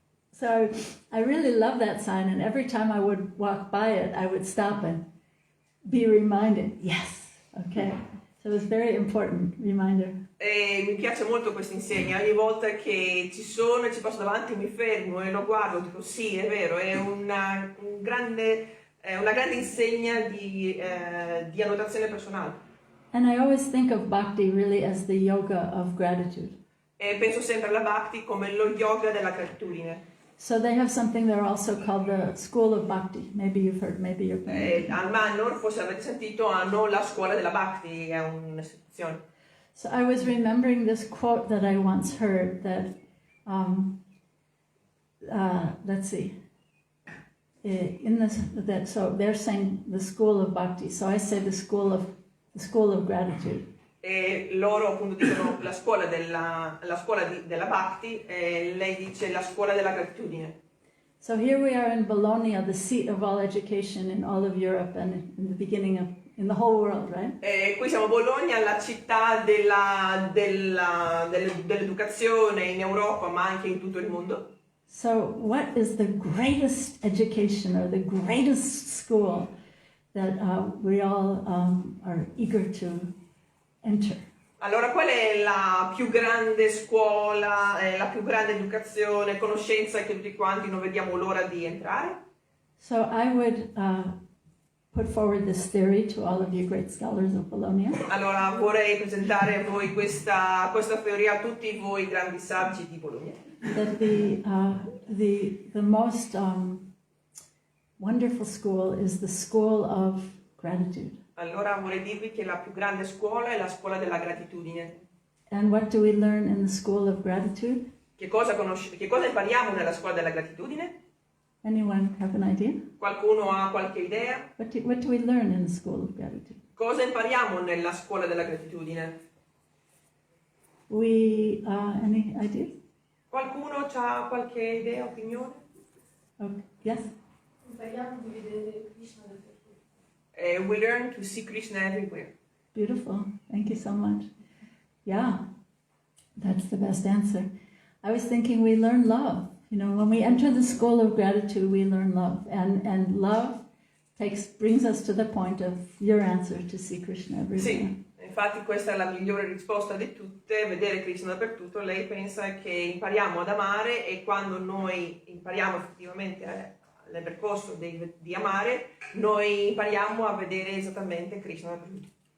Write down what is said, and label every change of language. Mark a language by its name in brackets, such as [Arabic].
[English] So I really love that sign, and every time I would walk by it, I would stop and be reminded, yes, okay. So it was a very important reminder. [Italian] E mi piace molto questa insegna, ogni volta che ci passo davanti mi fermo e lo guardo, dico sì, è vero, è una grande insegna di annotazione personale. [English] And I always think of Bhakti really as the yoga of gratitude. [Italian] E penso sempre alla Bhakti come lo yoga della gratitudine. [English] So they have something there also called the School of Bhakti. Maybe you've heard, maybe you're familiar. [Italian] Al Manor, forse avete sentito, hanno la scuola della Bhakti, è un'istituzione. [English] So I was remembering this quote that I once heard that, let's see, so they're saying the School of Bhakti, so I say the School of Gratitude. [Italian] E loro appunto dicono la scuola della Bhakti, e lei dice la scuola della gratitudine. [English] So here we are in Bologna, the seat of all education in all of Europe and in the beginning of in the whole world, right? [Italian] E qui siamo a Bologna, la città dell'educazione in Europa, ma anche in tutto il mondo. [English] So what is the greatest education or the greatest school that we all are eager to enter? [Italian] Allora, qual è la più grande scuola, la più grande educazione, conoscenza che tutti quanti non vediamo l'ora di entrare? [English] So I would put forward this theory to all of you great scholars of Bologna. [Italian] Allora, vorrei presentare a voi questa teoria a tutti voi grandi saggi di Bologna. [English] That the most wonderful school is the school of gratitude. [Italian] Allora vorrei dirvi che la più grande scuola è la scuola della gratitudine. [English] And what do we learn in the school of gratitude? [Italian] Che cosa impariamo nella scuola della gratitudine? [English] Anyone have an idea? [Italian] Qualcuno ha qualche idea? [English] What do we learn in the school of gratitude? [Italian] Cosa impariamo nella scuola della gratitudine? [English] Any ideas? [Italian] Qualcuno ha qualche idea, opinione? [English] Okay. Yes? [Italian] Impariamo di vedere Krishna dappertutto. [English] We learn to see Krishna everywhere. Beautiful. Thank you so much. Yeah, that's the best answer. I was thinking we learn love. You know, when we enter the school of gratitude, we learn love. And love brings us to the point of your answer, to see Krishna everywhere. [Italian] Sì, infatti questa è la migliore risposta di tutte, vedere Krishna dappertutto. Lei pensa che impariamo ad amare e quando noi impariamo effettivamente nel percorso di amare, noi impariamo a vedere esattamente Krishna dappertutto.